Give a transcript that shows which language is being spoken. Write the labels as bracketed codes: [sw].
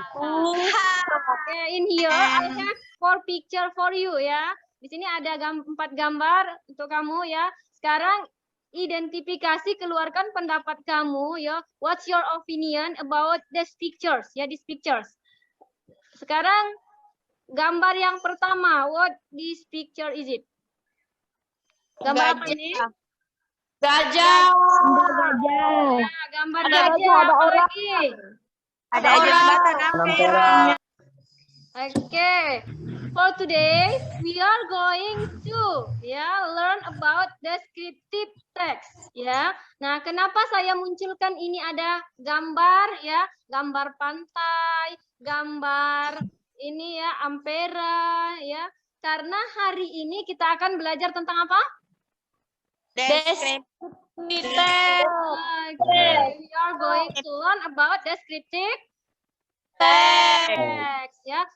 [en] Okay, in here I have 4 picture for you ya. [id] Di sini ada 4 gambar untuk kamu ya. Sekarang identifikasi, keluarkan pendapat kamu ya. [en] What's your opinion about these pictures ya, these pictures. [id] Sekarang gambar yang pertama, [en] what this picture is it? [id] Gambar apa ini? Gajah. Ya, gambar gajah. Apa lagi? Ada orang. [en] Okay. For today, we are going to learn about descriptive text ya. [id] Nah, kenapa saya munculkan ini ada gambar ya, gambar pantai, gambar ini ya, ampera ya. Karena hari ini kita akan belajar tentang apa? [en] Descriptive. Okay, we are going to learn about descriptive text ya.